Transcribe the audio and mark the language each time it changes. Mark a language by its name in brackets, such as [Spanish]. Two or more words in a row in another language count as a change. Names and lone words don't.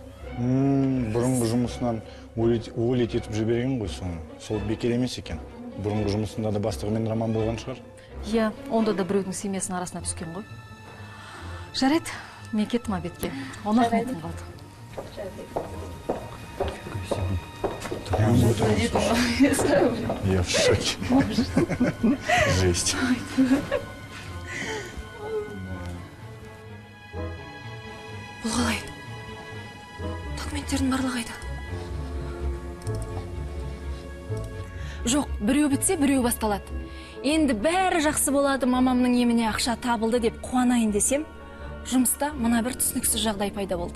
[Kazakh] Бұрынғы жұмысынан уволить етіп жіберген ғой соны. Сол бекер емес екен. Бұрынғы жұмысында да бастығымен роман болған шығар. Иә, онда да біреудің семьясының арасына түскен ғой. Жарайды, мен кеттім обедке. Оны ақметім қалды. [Russian] Я в шоке. Жесть. [Kazakh] Бұл қалай? Документтердің барлығы қайда? Жоқ, біреу бітсе, біреу басталады. Енді бәрі жақсы болады, мамамның еміне ақша табылды деп қуанайын десем, жұмыста мына бір түсініксіз жағдай пайда болды.